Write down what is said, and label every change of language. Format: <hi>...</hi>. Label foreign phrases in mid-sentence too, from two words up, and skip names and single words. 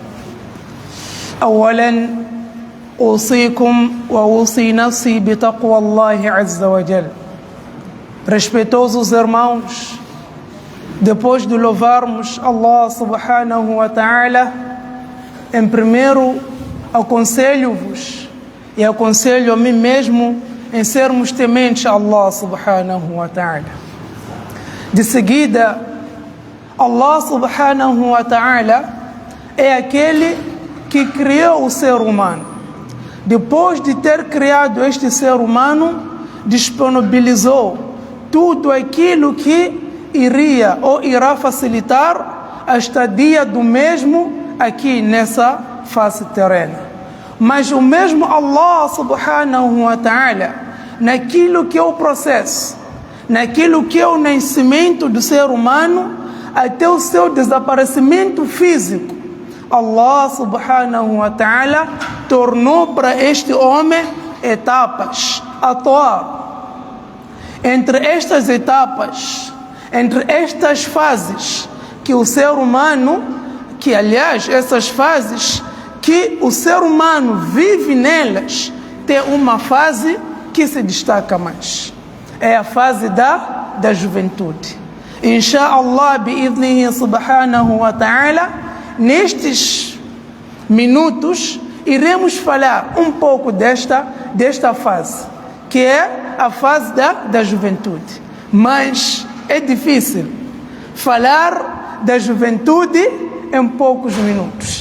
<ar>أولا أوصيكم وأوصي نفسي بتقوى الله عز وجل.</ar> <pt>Respeitosos irmãos, depois de louvarmos</pt> <ar>الله سبحانه وتعالى,</ar> <pt>em primeiro aconselho-vos e aconselho a mim mesmo em sermos tementes a</pt> <ar>الله سبحانه وتعالى.</ar> <pt>De seguida,</pt> <ar>الله سبحانه وتعالى</ar> <pt>é aquele que criou o ser humano. Depois de ter criado este ser humano, disponibilizou tudo aquilo que iria ou irá facilitar a estadia do mesmo aqui nessa face terrena. Mas o mesmo</pt> <ar>الله سبحانه وتعالى,</ar> <pt>naquilo que é o processo, naquilo que é o nascimento do ser humano até o seu desaparecimento físico,</pt> <ar>الله سبحانه وتعالى</ar> <pt>tornou para este homem etapas a atuar. Entre estas etapas, entre estas fases que o ser humano, que aliás essas fases que o ser humano vive nelas, tem uma fase que se destaca mais. É a fase da juventude.</pt> <ar>إن شاء الله بإذنه سبحانه وتعالى,</ar> <pt>nestes minutos iremos falar um pouco desta fase, que é a fase da juventude. Mas é difícil falar da juventude em poucos minutos.</pt>